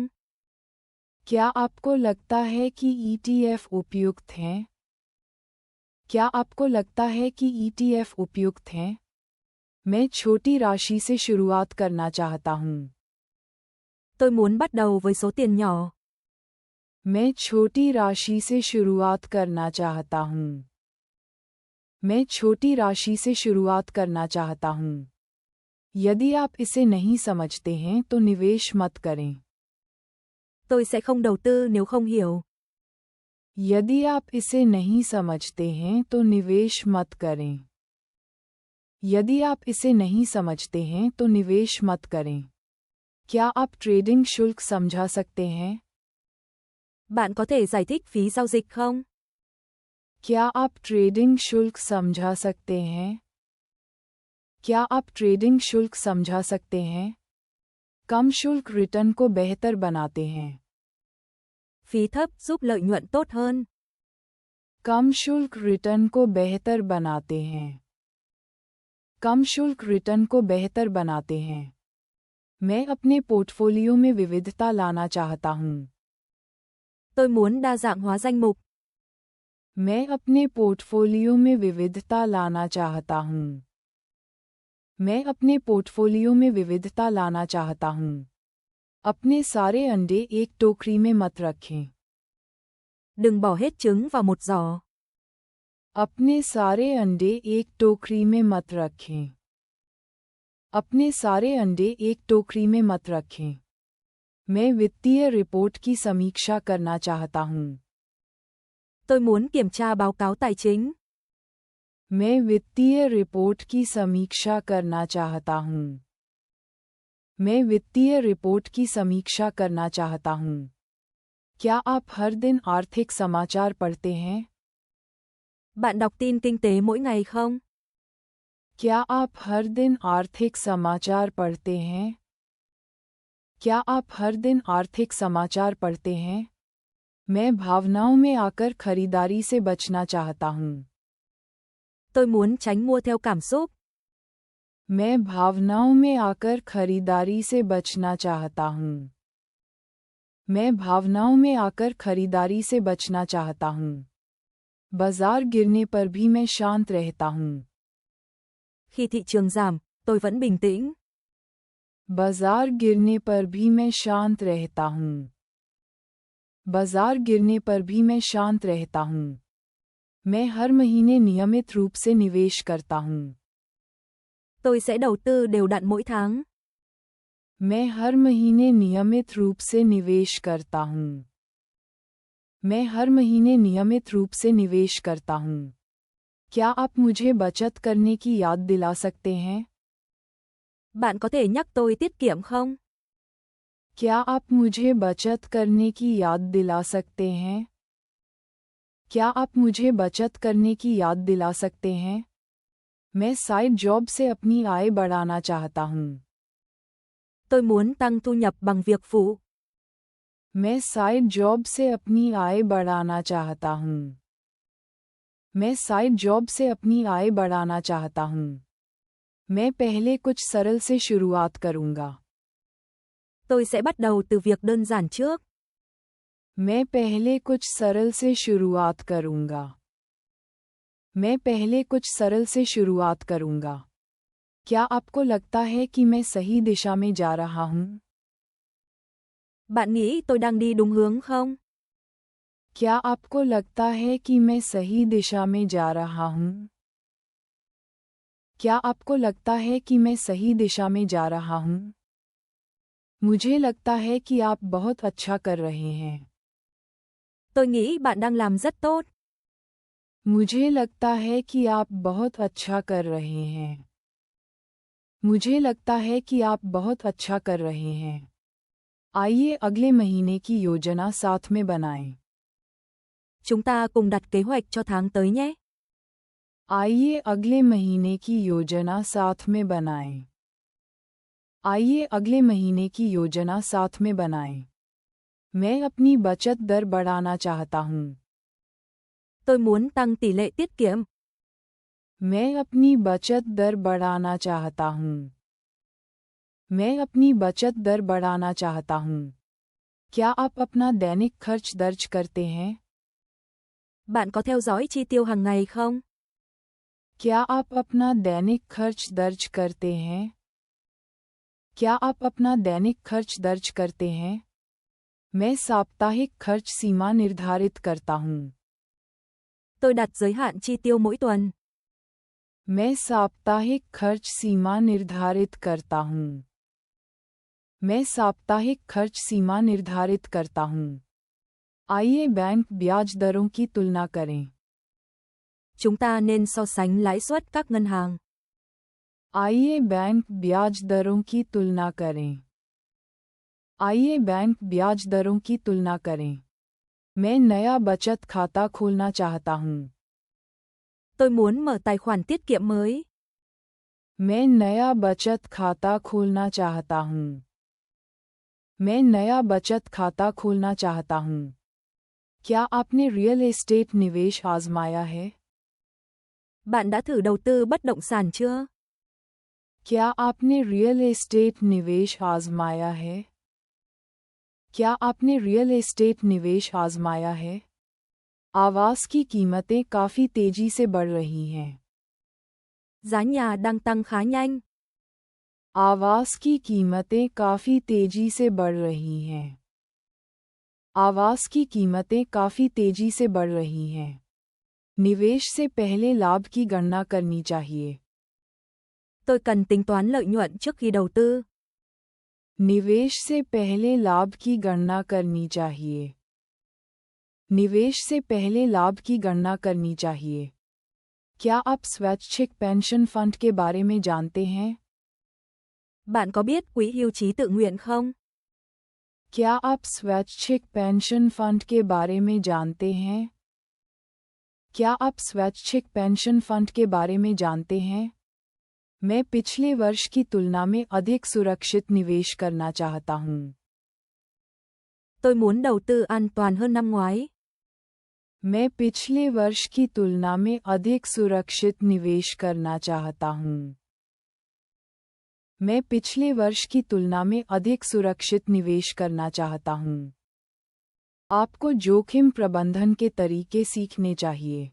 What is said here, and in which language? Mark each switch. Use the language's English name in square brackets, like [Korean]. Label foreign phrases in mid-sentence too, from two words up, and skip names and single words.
[Hindi] क्या आपको लगता है कि ETF उपयुक्त हैं? क्या आपको लगता है कि ETF उपयुक्त हैं? मैं छोटी राशि से शुरुआत करना चाहता हूँ। [Vietnamese] Tôi muốn bắt đầu với số tiền nhỏ. [Hindi] मैं छोटी राशि से शुरुआत करना चाहता हूँ। मैं छोटी राशि से शुरुआत करना चाहता हूँ। यदि आप इसे नहीं समझते हैं तो निवेश मत करें। [Vietnamese] Tôi sẽ không đầu tư nếu không hiểu. [Hindi] यदि आप इसे नहीं समझते हैं तो निवेश मत करें। यदि आप इसे नहीं समझते हैं तो निवेश मत करें। क्या आप ट्रेडिंग शुल्क समझा सकते हैं? [Vietnamese] Bạn có thể giải thích phí giao dịch không? [Hindi] क्या आप ट्रेडिंग शुल्क समझा सकते हैं? क्या आप ट्रेडिंग शुल्क समझा सकते हैं? कम शुल्क रिटर्न को बेहतर बनाते हैं। [Vietnamese] Phí thấp giúp lợi nhuận tốt hơn. [Hindi] कम शुल्क रिटर्न को बेहतर बनाते हैं। कम शुल्क रिटर्न को बेहतर बनाते हैं। मैं अपने पोर्टफोलियो में विविधता लाना चाहता हूँ. [Vietnamese] Tôi muốn đa dạng hóa danh mục. [Hindi] मैं अपने पोर्टफोलियो में विविधता लाना चाहता हूँ. मैं अपने पोर्टफोलियो में विविधता लाना चाहता हूँ. अपने सारे अंडे एक टोकरी में मत रखें. [Vietnamese] Đừng bỏ hết trứng vào một giỏ. [Hindi] अपने सारे अंडे एक टोकरी में मत रखें. अपने सारे अंडे एक टोकरी में मत रखें. मैं वित्तीय रिपोर्ट की समीक्षा करना चाहता हूँ. [Vietnamese] Tôi muốn kiểm tra báo cáo tài chính. [Hindi] मैं वित्तीय रिपोर्ट की समीक्षा करना चाहता हूँ. मैं वित्तीय रिपोर्ट की समीक्षा करना चाहता हूँ. क्या आप हर दिन आर्थिक समाचार पढ़ते हैं? [Vietnamese] Bạn đọc tin kinh tế mỗi ngày không? [Hindi] क्या आप हर दिन आर्थिक समाचार पढ़ते हैं? क्या आप हर दिन आर्थिक समाचार पढ़ते हैं? मैं भावनाओं में आकर खरीदारी से बचना चाहता हूँ. [Vietnamese] Tôi muốn tránh mua theo cảm xúc. [Hindi] मैं भावनाओं में आकर खरीदारी से बचना चाहता हूँ. मैं भावनाओं में आकर खरीदारी से बचना चाहता हूँ. बाजार गिरने पर भी मैं शांत रहता हूँ. [Vietnamese] Khi thị trường giảm, tôi vẫn bình tĩnh. [Hindi] बाजार गिरने पर भी मैं शांत रहता हूँ. बाजार गिरने पर भी मैं शांत रहता हूँ. मैं हर महीने नियमित रूप से निवेश करता हूँ. [Vietnamese] Tôi sẽ đầu tư đều đặn mỗi tháng. [Hindi] मैं हर महीने नियमित रूप से निवेश करता हूँ. मैं हर महीने नियमित रूप से निवेश करता हूँ. क्या आप मुझे बचत करने की याद दिला सकते हैं? [Vietnamese] Bạn có thể nhắc tôi tiết kiệm không? [Hindi] क्या आप मुझे बचत करने की याद दिला सकते हैं? क्या आप मुझे बचत करने की याद दिला सकते हैं? मैं [English] side job [Hindi] से अपनी आय बढ़ाना चाहता हूँ. [Vietnamese] Tôi muốn tăng thu nhập bằng việc phụ. [Hindi] मैं [English] side job [Hindi] से अपनी आय बढ़ाना चाहता हूँ. मैं [English] side job [Hindi] से अपनी आय बढ़ाना चाहता हूँ. मैं पहले कुछ सरल से शुरुआत करूँगा. [Vietnamese] Tôi sẽ bắt đầu từ việc đơn giản trước. [Hindi] मैं पहले कुछ सरल से शुरुआत करूँगा. मैं पहले कुछ सरल से शुरुआत करूँगा. क्या आपको लगता है कि मैं सही दिशा में जा रहा हूँ? [Vietnamese] Bạn nghĩ tôi đang đi đúng hướng không? [Hindi] क्या आपको लगता है कि मैं सही दिशा में जा रहा हूँ? क्या आपको लगता है कि मैं सही दिशा में जा रहा हूँ? मुझे लगता है कि आप बहुत अच्छा कर रहे हैं. [Vietnamese] Tôi nghĩ bạn đang làm rất tốt. [Hindi] मुझे लगता है कि आप बहुत अच्छा कर रहे हैं. मुझे लगता है कि आप बहुत अच्छा कर रहे हैं. आइए अगले महीने की योजना साथ में बनाएं. [Vietnamese] Chúng ta cùng đặt kế hoạch cho tháng tới nhé. [Hindi] आइए अगले महीने की योजना साथ में बनाएं. आइए अगले महीने की योजना साथ में बनाएं. मैं अपनी बचत दर बढ़ाना चाहता हूँ. [Vietnamese] Tôi muốn tăng tỷ lệ tiết kiệm. [Hindi] मैं अपनी बचत दर बढ़ाना चाहता हूँ. मैं अपनी बचत दर बढ़ाना चाहता हूँ. क्या आप अपना दैनिक खर्च दर्ज करते हैं? [Vietnamese] Bạn có theo dõi chi tiêu hàng ngày không? [Hindi] क्या आप अपना दैनिक खर्च दर्ज करते हैं? क्या आप अपना दैनिक खर्च दर्ज करते हैं? मैं साप्ताहिक खर्च सीमा निर्धारित करता हूँ. [Vietnamese] Tôi đặt giới hạn chi tiêu mỗi tuần. [Hindi] मैं साप्ताहिक खर्च सीमा निर्धारित करता हूँ. मैं साप्ताहिक खर्च सीमा निर्धारित करता हूँ. आइए बैंक ब्याज दरों की तुलना करें. [Vietnamese] Chúng ta nên so sánh lãi suất các ngân hàng. [Hindi] आइए बैंक ब्याज दरों की तुलना करें. आइए बैंक ब्याज दरों की तुलना करें. मैं नया बचत खाता खोलना चाहता हूँ. [Vietnamese] Tôi muốn mở tài khoản tiết kiệm mới. [Hindi] मैं नया बचत खाता खोलना चाहता हूँ. मैं नया बचत खाता खोलना चाहता हूँ. क्या आपने [English] real estate [Hindi] निवेश आजमाया है? [Vietnamese] Bạn đã thử đầu tư bất động sản chưa? [Hindi] क्या आपने [English] real estate [Hindi] निवेश आजमाया है? क्या आपने [English] real estate [Hindi] निवेश आजमाया है? आवास की कीमतें काफी तेजी से बढ़ रही हैं। [Vietnamese] Giá nhà đang tăng khá nhanh. [Hindi] आवास की कीमतें काफी तेजी से बढ़ रही हैं। आवास की कीमतें काफी तेजी से बढ़ रही हैं। निवेश से पहले लाभ की गणना करनी चाहिए। [Vietnamese] Tôi cần tính toán lợi nhuận trước khi đầu tư. [Hindi] निवेश से पहले लाभ की गणना करनी चाहिए। निवेश से पहले लाभ की गणना करनी चाहिए। क्या आप स्वैच्छिक [English] pension fund [Hindi] के बारे में जानते हैं? [Vietnamese] Bạn có biết quỹ hưu trí tự nguyện không? [Hindi] क्या आप स्वैच्छिक [English] pension fund [Hindi] के बारे में जानते हैं? क्या आप स्वैच्छिक [English] pension fund [Hindi] के बारे में जानते हैं? मैं पिछले वर्ष की तुलना में अधिक सुरक्षित निवेश करना चाहता हूँ। [Vietnamese] Tôi muốn đầu tư an toàn hơn năm ngoái. [Hindi] मैं पिछले वर्ष की तुलना में अधिक सुरक्षित निवेश करना चाहता हूँ। मैं पिछले वर्ष की तुलना में अधिक सुरक्षित निवेश करना चाहता हूँ। आपको जोखिम प्रबंधन के तरीके सीखने चाहिए।